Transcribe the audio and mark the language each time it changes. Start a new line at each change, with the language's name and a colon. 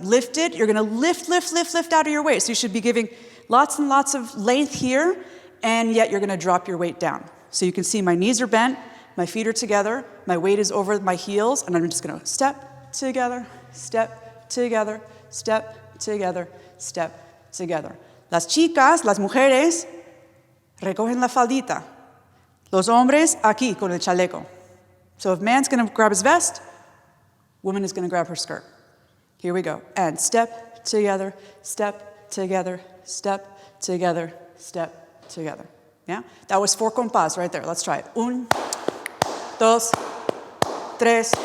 English: Lifted, you're going to lift, lift, lift, lift out of your waist. So you should be giving lots and lots of length here, and yet you're going to drop your weight down. So you can see my knees are bent, my feet are together, my weight is over my heels, and I'm just going to step, together, step, together, step, together, step, together.
Spanish: Las chicas, las mujeres, recogen la faldita. Los hombres, aquí, con el chaleco.
English: So if man's going to grab his vest, woman is going to grab her skirt. Here we go. And step, together, step, together, step, together, step, together. Yeah? That was 4 compás right there. Let's try it. 1, 2, 3.